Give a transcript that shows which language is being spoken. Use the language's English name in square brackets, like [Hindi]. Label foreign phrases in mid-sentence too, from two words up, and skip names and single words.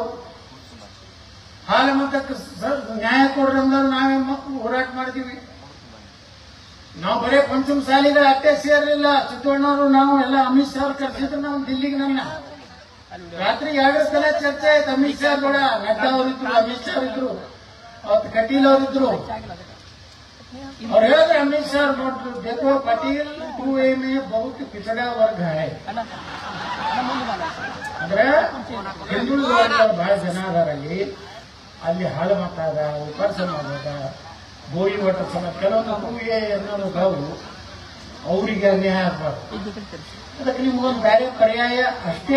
[Kannada] ಹಾಲಮತಕ್ಕೆ ನ್ಯಾಯ ಕೊಡ್ರಿ ಅಂದವ್ರು ನಾವೇ ಹೋರಾಟ ಮಾಡಿದೀವಿ. ನಾವು ಬರೇ ಪಂಚಮಸಾಲಿಗಳ ಅಟ್ಟೆ ಸೇರಲಿಲ್ಲ. ಸಿದ್ದಣ್ಣವರು ನಾವು ಎಲ್ಲ ಅಮಿತ್ ಶಾ ಕರ್ಸಿದ್ರು ನಾವು ದಿಲ್ಲಿಗೆ. ನನ್ನ ರಾತ್ರಿ 2 ಸಲ ಚರ್ಚೆ ಆಯ್ತು ಅಮಿತ್ ಶಾ ಕೂಡ. ನಡ್ಡಾ ಅವರಿದ್ರು, ಅಮಿತ್ ಶಾ ಇದ್ರು, ಅವತ್ತು ಕಟೀಲ್ ಅವರಿದ್ರು. [Hindi] और अमित शाह देखो पटेल 2A में बहुत पिछड़ा वर्ग है. [Kannada] ಅಂದ್ರೆ ಹಿಂದುಳಿದ ವರ್ಗದ ಬಹಳ ಜನ ಅದಾರಲ್ಲಿ. ಅಲ್ಲಿ ಹಾಳು ಮತ ಅದ, ಉಪ್ಪಾರ ಸಮಾಜ ಅದ, ಬೋಯಿ ಒಟ್ಟ ಸಮಾಜ, ಕೆಲವೊಂದು 2A ಅನ್ನೋದು ಅವರಿಗೆ ಅನ್ಯಾಯ ಆಗ್ಬಾರ್ದು. ಅದಕ್ಕೆ ನಿಮ್ಗೊಂದು ಬೇರೆ ಪರ್ಯಾಯ ಅಷ್ಟೇ.